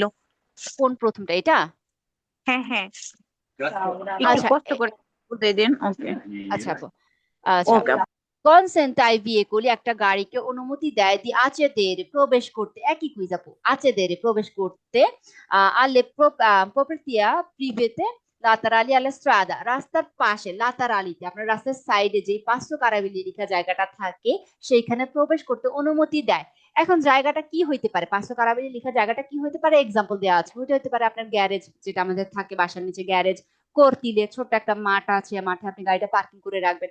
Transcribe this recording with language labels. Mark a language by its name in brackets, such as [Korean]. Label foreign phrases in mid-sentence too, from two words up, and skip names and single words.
[Bangla] কোন প্রথমটা? এটা? হ্যাঁ হ্যাঁ, একটু আচ্ছা কষ্ট করে বুঝিয়ে দিন। ওকে আচ্ছা আপু, আচ্ছা। ওকে। [Italian] consente ai veicoli [Bangla] একটা গাড়িকে অনুমতি দেয় [Italian] di accedere [Bangla] প্রবেশ করতে, একই কুইজ আপু, আচেদের প্রবেশ করতে [Italian] alle proprietà private laterali alla strada, [Bangla] রাস্তার পাশে লাতারালিতে আপনার রাস্তার সাইডে যে 500 কারাবিলি লেখা জায়গাটা থাকে সেইখানে প্রবেশ করতে অনুমতি দেয়। এখন জায়গাটা কি হইতে পারে? 500 কারাবিলি লেখা জায়গাটা কি হইতে পারে? এক্সাম্পল দেওয়া আছে, ওইটা হতে পারে আপনার গ্যারেজ, যেটা আমাদের থাকে বাসার নিচে গ্যারেজ, কর্তিলে ছোট্ট একটা মাঠ আছে, মাঠে আপনি গাড়িটা পার্কিং করে রাখবেন।